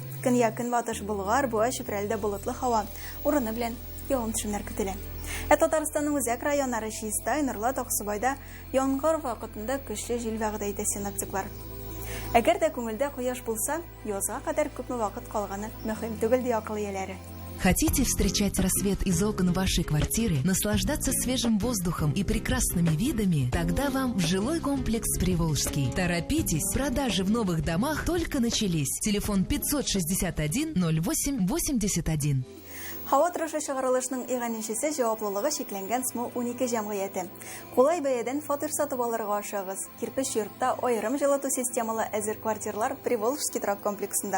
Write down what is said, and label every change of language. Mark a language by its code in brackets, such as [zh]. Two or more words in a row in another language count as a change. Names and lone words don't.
[tt] Көньяк көнбатыш Болгар, Буа, Чүпрәлдә болытлы һава, урыны белән явым-төшемнәр көтелә. Ә Татарстанның үзәк районнары Чистай, Норлат, Аксубайда яңгыр вакытында көчле җил вәгъдә итә синоптиклар. Әгәр дә күңелдә кояш булса, язга кадәр күпме вакыт калганы мөһим түгел ди акыл ияләре. [ru] Хотите встречать рассвет из окон вашей квартиры, наслаждаться свежим воздухом и прекрасными видами? Тогда вам в жилой комплекс Приволжский. Торопитесь, продажи в новых домах только начались. Телефон 561 08 81. [tt] Һава торышы чыгарылышының иганчесе җаваплылыгы шикләнгән СМО 12 җәмгыяте. Кулай бәядән фатир сатып алырга ашыгыз. Кирпеч йортта аерым җылыту системалы әзер квартирлар Приволжский торак комплексында.